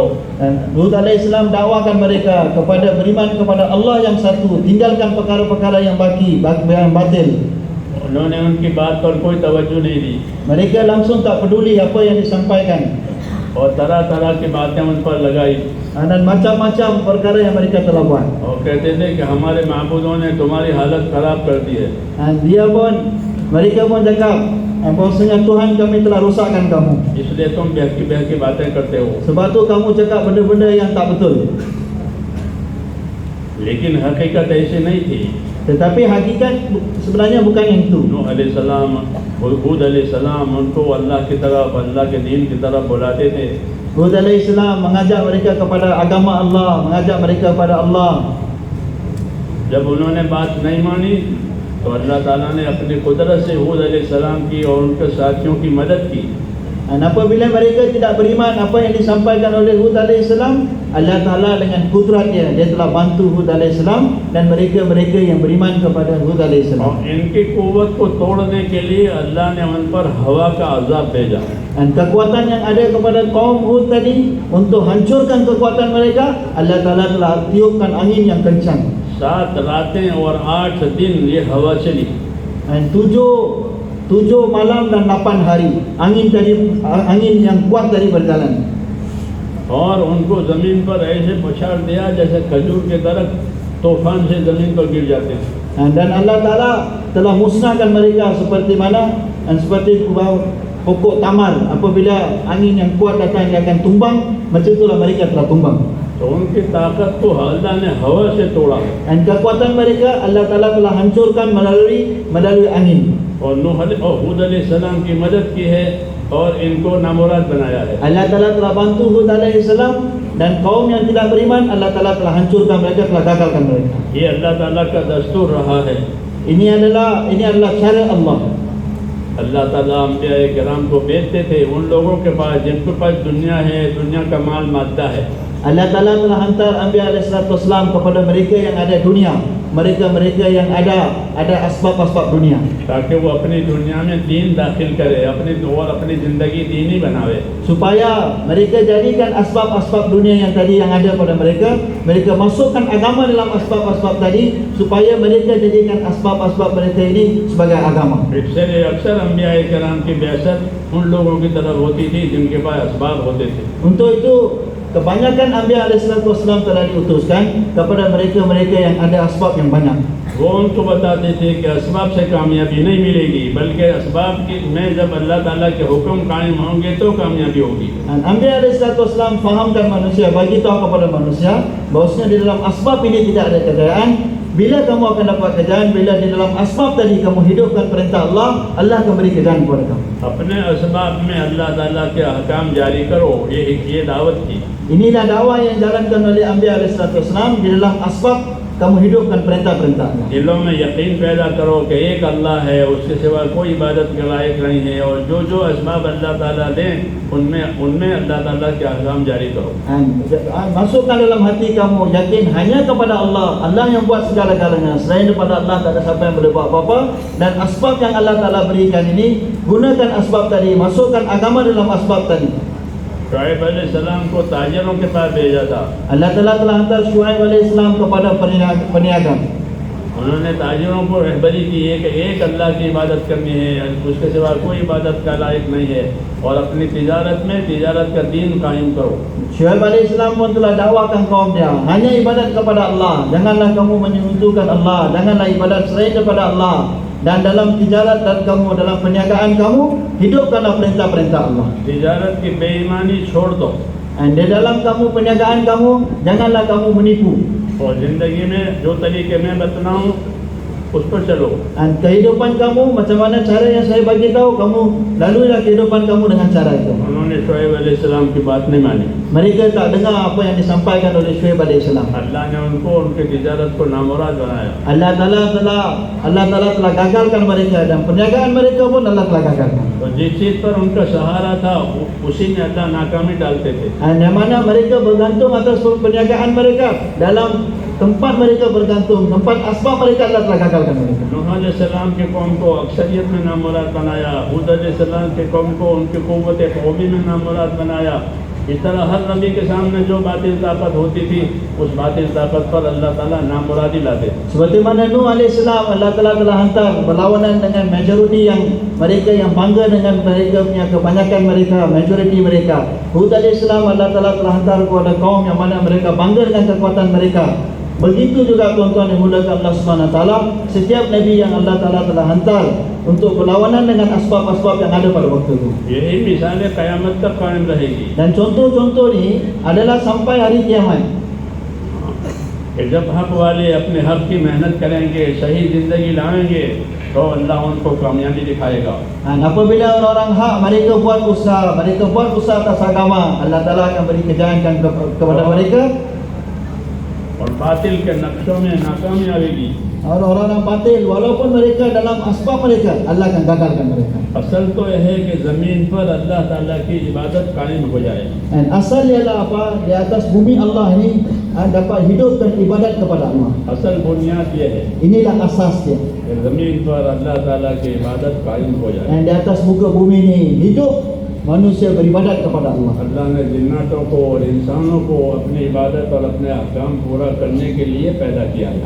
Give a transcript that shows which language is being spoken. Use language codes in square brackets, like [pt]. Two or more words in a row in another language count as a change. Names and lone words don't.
[ms] Dan Hud alaihissalam dakwakan mereka kepada beriman kepada Allah yang satu, tinggalkan perkara-perkara yang yang batil. [ur] انہوں نے ان کی بات پر کوئی توجہ نہیں دی [ms] Mereka langsung tak peduli apa yang disampaikan, [ur] اور طرح طرح کی باتیں ان پر لگائی [ms] dan macam-macam perkara yang mereka telah buat. [ur] اور کہتے تھے کہ ہمارے معبودوں نے تمہاری حالت خراب کر دی ہے. [ms] Mereka pun cakap, bahwasanya Tuhan kami telah rusakkan kamu. [ur] اس لیے تم بہکی باتیں کرتے ہو. [ms] Sebab tu kamu cakap benda-benda yang tak betul. [ur] لیکن حقیقت ایسی نہیں تھی. [ms] Tetapi hakikat sebenarnya bukan yang itu. [ur] نوح علیہ السلام، ہود علیہ السلام ان کو اللہ کی طرف، اللہ کے دین کی طرف بلاتے تھے. [ms] Hud alaihissalam mengajak mereka kepada agama Allah, mengajak mereka kepada Allah. [ur] جب انہوں نے بات نہیں مانی تو اللہ تعالیٰ نے اپنی قدرت سے ہود علیہ السلام کی اور ان کے ساتھیوں کی مدد کی. [ms] Dan apabila mereka tidak beriman apa yang disampaikan oleh Hud alaihissalam, Allah Ta'ala dengan kudratnya dia telah bantu Hud alaihissalam dan mereka yang beriman kepada Hud alaihissalam. [ur] اور ان کی قوت کو توڑنے کے لیے اللہ نے ان پر ہوا کا عذاب بھیجا. [ms] Dan kekuatan yang ada kepada kaum Hud tadi, untuk hancurkan kekuatan mereka, Allah Ta'ala telah tiupkan angin yang kencang. [ur] 7 راتیں اور 8 دن یہ ہوا چلی. [ms] Dan 7 malam dan 8 hari angin yang kuat tadi berjalan. [ur] اور ان کو زمین پر ایسے پچھاڑ دیا جیسے کھجور کے درخت طوفان سے زمین پر گر جاتے ہیں. [ms] Dan Allah Ta'ala telah musnahkan mereka seperti mana, dan seperti pokok tamar, apabila angin yang kuat datang dia akan tumbang, macam itulah mereka telah tumbang. [ur] تو ان کی طاقت کو اللہ نے ہوا سے توڑا [ms] Dan kekuatan mereka Allah Ta'ala telah hancurkan melalui angin. [ur] اور ہود علیہ السلام کی مدد کی ہے اور ان کو نامراد بنایا ہے. [ms] Allah Ta'ala telah bantu Hud alaihissalam dan kaum yang tidak beriman, Allah Ta'ala telah hancurkan mereka, telah gagalkan mereka. [ur] یہ اللہ تعالیٰ کا دستور رہا ہے. [ms] Ini adalah cara Allah. [ur] اللہ تعالیٰ انبیاء کرام کو بھیجتے تھے ان لوگوں کے پاس جن کے پاس دنیا ہے، دنیا کا مال مادہ ہے. [ms] Allah Ta'ala telah hantar Anbiya alaihissalam kepada mereka yang ada dunia. mereka-mereka yang ada asbab-asbab dunia, [ur] تاکہ وہ اپنی دنیا میں دین داخل کرے، اپنی زندگی دینی بناوے. [ms] supaya mereka jadikan asbab-asbab dunia yang tadi yang ada pada mereka masukkan agama dalam asbab-asbab tadi, supaya mereka jadikan asbab-asbab mereka ini sebagai agama. [ur] اس لیے اکثر انبیاء کرام کی بعثت ان لوگوں کی طرف ہوتی تھی جن کے پاس اسباب ہوتے تھے. [ms] Untuk itu kebanyakan Anbiya alaihissalam telah diutuskan kepada mereka-mereka yang ada asbab yang banyak. [ur] وہ ان کو بتاتے تھے کہ اسباب سے کامیابی نہیں ملے گی، بلکہ اسباب کی میں جب اللہ تعالیٰ کے حکم قائم ہوں گے تو کامیابی ہوگی. [ms] Dan Anbiya alaihissalam fahamkan manusia, bagi tahu kepada manusia bahwasanya di dalam asbab ini tidak ada kejayaan. Bila kamu akan dapat kejayaan, bila di dalam asbab tadi kamu hidupkan perintah Allah, Allah akan beri kejayaan kepada kamu. [ur] اپنے اسباب میں اللہ تعالیٰ کے احکام جاری کرو، یہ دعوت کی. [ms] Inilah dakwah yang dijalankan oleh Anbiya alaihissalam. Di dalam asbab kamu hidupkan perintah-perintahnya. [ur] دلوں میں یقین پیدا کرو کہ ایک اللہ ہے، اس کے سوا کوئی عبادت کے لائق نہیں ہے، اور جو اسباب اللہ تعالیٰ دیں ان میں اللہ تعالیٰ کے احکام جاری کرو. [ms] Masukkan dalam hati kamu yakin hanya kepada Allah, Allah yang buat segala-galanya. Selain daripada Allah tak ada siapa yang boleh buat apa-apa. Dan asbab yang Allah Taala berikan ini, gunakan asbab tadi, masukkan agama dalam asbab tadi. [ur] شعیب علیہ السلام کو تاجروں کے پاس بھیجا تھا. [ms] Allah Taala telah hantar Syuaib alaihissalam kepada peniaga. [ur] انہوں نے تاجروں کو رہبری کی ہے کہ ایک اللہ کی عبادت کرنی ہے، اس کے سوا کوئی عبادت کا لائق نہیں ہے، اور اپنی تجارت کا دین قائم کرو. [ms] Syuaib alaihissalam pun telah dakwakan kaum dia, hanya ibadat kepada Allah, janganlah kamu menyekutukan Allah, janganlah ibadat selain daripada Allah. Dan dalam tijarat dan kamu dalam perniagaan kamu, hidupkanlah perintah-perintah Allah. [ur] تجارت کی بے ایمانی چھوڑ دو, [ms] Dan di dalam kamu perniagaan kamu, janganlah kamu menipu. [ur] اور زندگی میں جو طریقے میں بتلاؤں اس پر چلو. [ms] Dan kehidupan kamu, macam mana cara yang saya bagi tahu, kamu laluilah kehidupan kamu dengan cara itu. [ur] انہوں نے شعیب علیہ السلام کی بات نہیں مانی. [ms] Mereka tak dengar apa yang disampaikan oleh Syuaib alaihissalam. [ur] اللہ نے ان کو ان کی تجارت کو نامراد بنایا. [ms] Allah Taala telah gagalkan mereka, dan perniagaan mereka pun Allah telah gagalkan. [ur] تو جس چیز پر ان کا سہارا تھا اسی میں اللہ ناکامی ڈالتے تھے. [ms] Dan yang mana mereka bergantung atas perniagaan mereka, dalam tempat mereka bergantung, tempat asbab mereka Allah telah gagalkan mereka. [ur] نوح علیہ السلام کے قوم کو اکثریت میں نامراد بنایا، ہود علیہ السلام کے قوم کو ان کی قوت قومی میں نامراد بنایا. اس طرح ہر نبی کے سامنے جو باطل طاقت ہوتی تھی، اس باطل طاقت پر اللہ تعالیٰ نامرادی لاتے. [ms] Seperti mana Nuh alaihissalam, Allah Taala telah hantar berlawanan dengan majoriti yang mereka yang bangga dengan mereka punya kebanyakan mereka, majoriti mereka. Hud alaihissalam, Allah Taala telah hantar kepada kaum yang mana mereka bangga dengan kekuatan mereka. Begitu juga tuan-tuan yang dimuliakan Allah Subhanahu Wa Taala, setiap nabi yang Allah Taala telah hantar untuk berlawanan dengan asbab-asbab yang ada pada waktu itu. [ur] یہی مثالیں قیامت تک قائم رہے گی. [ms] Dan contoh-contoh ni adalah sampai hari kiamat. [ur] کہ جب حق والے اپنے حق کی محنت کریں گے، صحیح زندگی لائیں گے، تو اللہ ان کو کامیابی دکھائے گا. [ms] Dan apabila orang-orang hak mereka buat usaha atas agama, Allah Taala akan beri kejayaan kepada mereka. [ur] اور باطل کے نقشوں میں ناکامی آئے گی. [ms] Orang-orang batil, walaupun mereka dalam asbab mereka, Allah akan gagalkan mereka. [ur] اصل تو یہ ہے کہ زمین پر اللہ تعالیٰ کی عبادت قائم ہو جائے. [ms] Dan asal ialah apa? Di atas bumi Allah ini dapat hidupkan ibadat kepada Allah. [ur] اصل بنیاد یہ ہے [ms] Inilah asas dia. [ur] کہ زمین پر اللہ تعالیٰ کی عبادت قائم ہو جائے. [ms] Dan di atas muka bumi ini hidup manusia beribadat kepada Allah. [ur] اللہ نے جنات کو اور انسانوں کو اپنی عبادت اور اپنے احکام پورا کرنے کے لیے پیدا کیا ہے.